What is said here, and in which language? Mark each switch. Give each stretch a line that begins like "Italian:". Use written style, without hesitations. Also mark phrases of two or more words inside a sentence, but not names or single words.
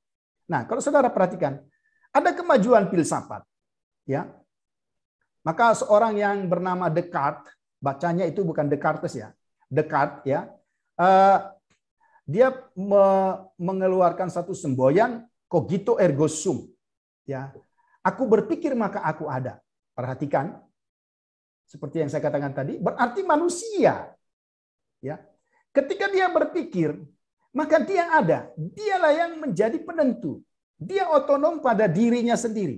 Indonesian: Nah, kalau saudara perhatikan, ada kemajuan filsafat. Ya. Maka seorang yang bernama Descartes bacanya itu bukan Descartes ya, Descartes ya. Dia mengeluarkan satu semboyan
Latin: cogito ergo sum,
Indonesian: ya. Aku berpikir maka aku ada. Perhatikan, seperti yang saya katakan tadi, berarti manusia, ya. Ketika dia berpikir, maka dia ada. Dialah yang menjadi penentu. Dia otonom pada dirinya sendiri.